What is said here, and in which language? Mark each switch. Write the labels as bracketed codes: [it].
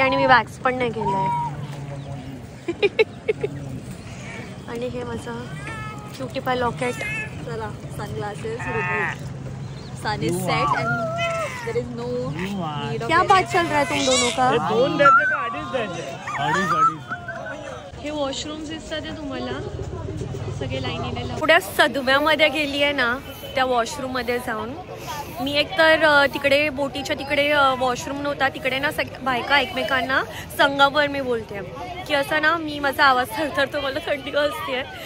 [mr] आणि मी वॅक्स पण नाही केलाय. आणि हे माझं क्यूटी पाय लॉकेट. [en] चला sunglasses sun is set and there is no need of. [hi] क्या बात चल रहा है तुम दोनों का? [mr] 2 द्यायचे का 2.5 द्यायचे? हे वॉशरूम दिसतात आहे तुम्हाला सगळे लाईनीला. पुढे सदम्यामध्ये गेली आहे ना त्या वॉशरूम मध्ये जाऊन मी एकतर तिकडे बोटीच्या तिकडे वॉशरूम नव्हता, तिकडे ना बायका एकमेकांना संगमवर मी बोलते की असं ना मी माझा आवाज थरथरतो, मला थंडी वाजते.